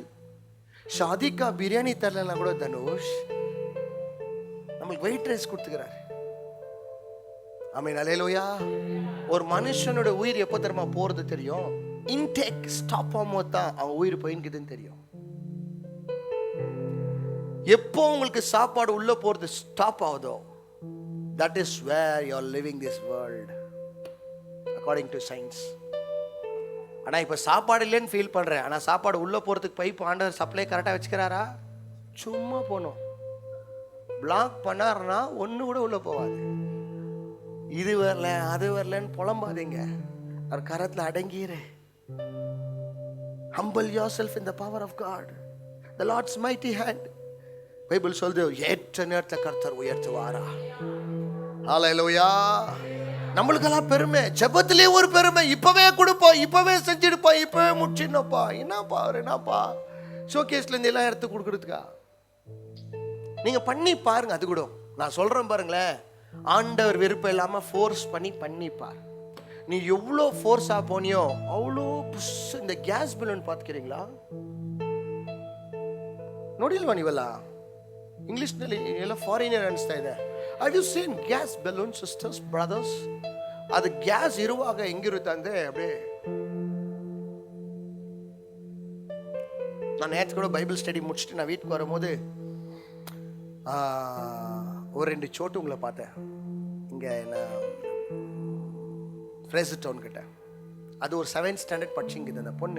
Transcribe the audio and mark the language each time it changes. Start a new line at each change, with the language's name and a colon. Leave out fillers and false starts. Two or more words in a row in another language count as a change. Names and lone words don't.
Tamil: ஷாதிக்கா பிரியாணி தரலன்னா கூட தனுஷ் நம்மளுக்கு
English: white rice
Tamil: கொடுத்துக்கிறாரு. ஆமென், அல்லேலூயா. ஒரு மனுஷனோட உயிர் எப்போ தெரியுமா போறது தெரியும்? இன்டேக் ஸ்டாப் ஆகும்போது தான் அவன் உயிர் போயின்னுக்குதுன்னு தெரியும். எப்போ உங்களுக்கு சாப்பாடு உள்ள போறது ஸ்டாப் ஆகுதோ,
English: that is where you are living this world according to science.
Tamil: ஆனா இப்ப சாப்பாடு இல்லைன்னு ஃபீல் பண்றேன், ஆனா சாப்பாடு உள்ள போறதுக்கு பைப் ஆண்டவர் சப்ளை கரெக்டா வச்சுக்கிறாரா? சும்மா போனோம் பிளாக் பண்ணாருன்னா ஒண்ணு கூட உள்ள போகாது. இது வரல அது வரலன்னு புலம்பாதீங்க, அவர் கரத்துல அடங்கிரு.
English: Humble yourself in the power of God, the Lord's mighty hand.
Tamil: பைபிள் சொல்லுது, ஏற்ற நேரத்தை கர்த்தர் உயர்த்துவாரா. ஹல்லேலூயா. நம்மளுக்கெல்லாம் பெருமை, ஜெபத்திலே ஒரு பெருமை. இப்பவே கொடுப்போம், இப்பவே செஞ்சிடுப்போம், இப்பவே முடிச்சிடணும்ப்பா. என்னப்பா அவர் என்னப்பா ஷோகேஸ்ல இருந்து எல்லாம் எடுத்து கொடுக்கறதுக்கா? நீங்க பண்ணி பாருங்க. அது கூட நான் சொல்றேன் பாருங்களேன், ஆண்டவர் விருப்பம் இல்லாம ஃபோர்ஸ் பண்ணிப்பார். நீ எவ்வளோ ஃபோர்ஸா போனியோ அவ்வளோ புஷ். இந்த
English: gas balloon
Tamil: பார்த்துக்கிறீங்களா?
Kannada: ನೋಡಿಲ್ವಾ ನೀವೆಲ್ಲ? ಇಂಗ್ಲಿಷ್ನಲ್ಲಿ ಎಲ್ಲ ಫಾರಿನರ್ ಅನಿಸ್ತಾ ಇದೆ.
English: Have you seen gas balloon sisters brothers?
Kannada: ಅದು ಗ್ಯಾಸ್ ಇರುವಾಗ ಹೆಂಗಿರುತ್ತೆ ಅಂದರೆ அப்படியே.
Tamil: நான் நேற்று கூட
English: Bible study
Tamil: முடிச்சுட்டு நான் வீட்டுக்கு வரும்போது ஒரு 2 சோட்டுங்களை பார்த்தேன். இங்கே என்ன ஃப்ரேசர் டவுன் கிட்ட. அது ஒரு 7th ஸ்டாண்டர்ட் படிச்சுங்குது அந்த பொண்ணு.